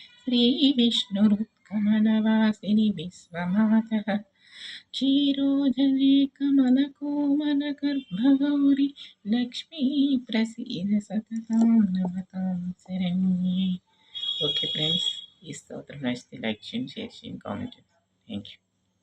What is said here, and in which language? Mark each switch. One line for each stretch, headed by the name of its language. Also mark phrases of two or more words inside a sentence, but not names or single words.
Sanskrit: श्रीविष्णुरुत्कमलवासिनि विश्वमातः क्षीरोदये कमलकोमलगर्भगौरि लक्ष्मी प्रसीद सततां नमतां शरण्ये.
English: Okay friends,
Telugu: ఈ స్తోత్రం నచ్చితే లైక్ చేయండి, షేర్ చేయండి, కామెంట్ చేయండి.
English: Thank you.